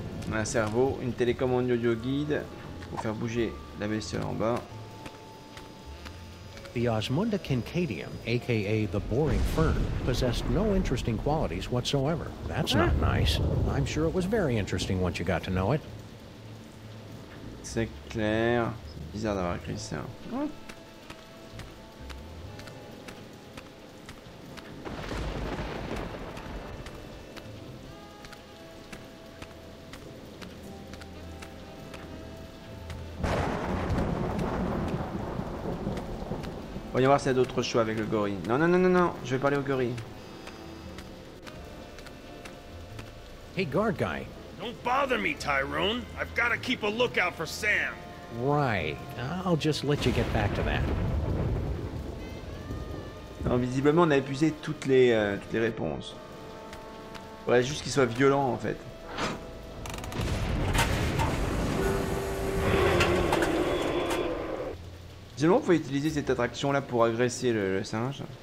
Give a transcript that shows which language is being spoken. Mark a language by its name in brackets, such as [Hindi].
[French] On a un cerveau, une télécommande audio guide pour faire bouger la bestiole en bas. [English] The Osmunda Kincadium, aka the boring fern, possessed no interesting qualities whatsoever. That's not nice. I'm sure it was very interesting once you got to know it. [French] C'est clair. C'est bizarre d'avoir écrit ça. Voyons voir s'il y a d'autres choix avec le gorille. Non, non, non, non, non, je vais parler au gorille. [English] Hey, guard guy. Don't bother me, Tyrone. I've got to keep a lookout for Sam. Right. I'll just let you get back to that. [French] Non, visiblement, on a épuisé toutes les réponses. Faudrait juste qu'il soit violent, en fait. Visiblement, on peut utiliser cette attraction-là pour agresser le singe.